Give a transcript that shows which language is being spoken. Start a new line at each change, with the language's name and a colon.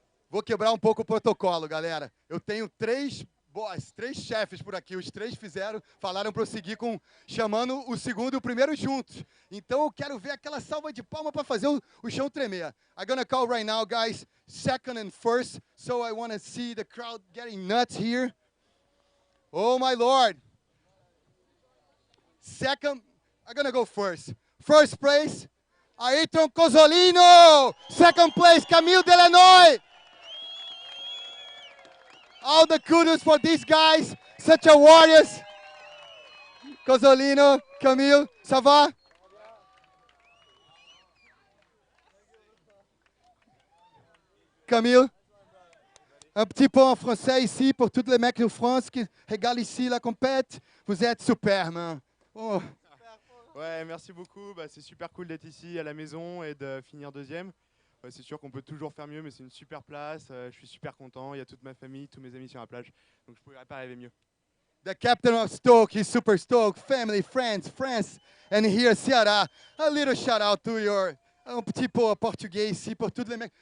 Portuguese: Vou quebrar um pouco o protocolo, galera. Eu tenho três chefes por aqui, os três falaram para eu seguir chamando o segundo e o primeiro juntos. Então eu quero ver aquela salva de palmas para fazer o chão tremer.
English: I'm gonna call right now, guys, second and first, so I want to see the crowd getting nuts here. Oh my Lord. Second, I'm gonna go first. First place, Ayrton Cozzolino. Second place, Camille Delanoy. All the kudos for these guys, such a warriors.
French: Cozzolino, Camille, ça va? Camille, un petit peu en français ici pour tous les mecs de France qui regardent ici la compète. Vous êtes super, man. Oh. Ouais, merci beaucoup. Bah, c'est super cool d'être ici à la maison et de finir deuxième. C'est sûr qu'on peut toujours faire mieux, mais c'est une super place. Je suis super content. Il y a toute ma famille, tous mes amis sur la plage. Donc je ne pourrais pas rêver mieux.
English: The captain of Stoke, he's super stoked. Family, friends, and here Ceara. A little shout out to your
French: petit peu português ici pour tous les mecs.